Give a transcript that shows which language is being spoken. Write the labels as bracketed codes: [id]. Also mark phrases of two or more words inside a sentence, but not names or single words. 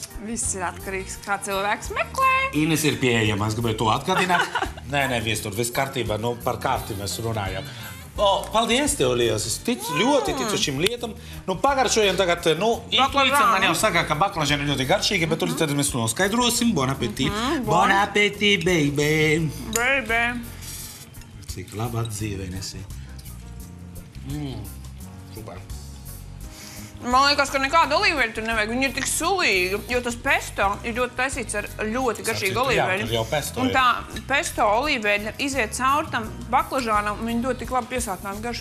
[lv] Viss ir atkarīgs, kā cilvēks meklē. Ines ir pieejama, es gribēju to atgādināt. Nē, viestur, viss kārtībā, par kārti mēs runājam. Paldies tev, Lies, es ļoti ticu šīm lietām. Pagaršojam tagad, intuīcija man jau saka, ka baklažani ļoti garšīgi, bet tad mēs noskaidrosim. [fr] Bon appetit. Bon appetit, baby. [lv] Baby. Cik labā dzīve, Inesi. Super. Man liekas, ka nekāda olīveļa tur nevajag. Viņa ir tik sulīga, jo tas pesto ir ļoti taisīts ar ļoti garšīgu olīveļu. Jā, tur jau pesto un tā pesto olīveļa iziet cauri tam baklažānam, un viņa dod tik labi piesātinātu garšu.